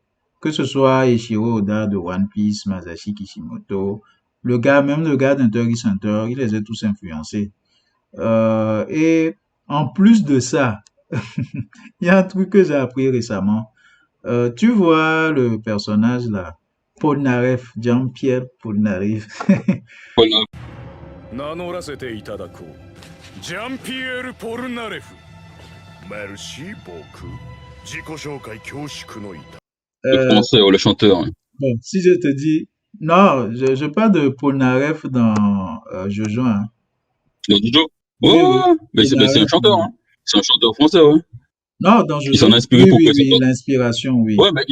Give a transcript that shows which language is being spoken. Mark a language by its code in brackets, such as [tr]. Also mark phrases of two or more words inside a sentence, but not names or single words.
[fr] Que ce soit Eiichiro Oda de One Piece, Masashi Kishimoto, même le gars d'Hunter x Hunter, il les a tous influencés. Et en plus de ça, il y a un truc que j'ai appris récemment. Tu vois le personnage là, Polnareff, Jean-Pierre Polnareff. [ja] 名乗らせていただこう。ジャンピエール・ポルナレフ。 [fr] merci beaucoup. [ja] 自己紹介恐縮のいた。 [fr] Le Euh, français, ouais, le chanteur, hein. bon, si je te dis, non, je parle de Polnareff dans Jojo, hein. Dans Jojo. Ouais, Oui, oui, ouais, ouais. Mais c'est un Polnareff. chanteur, hein. C'est un chanteur français, ouais. Non, dans Il s'en a Jojo. inspiré Oui, pour oui, créer son oui, personnage. l'inspiration, oui. Ouais, mais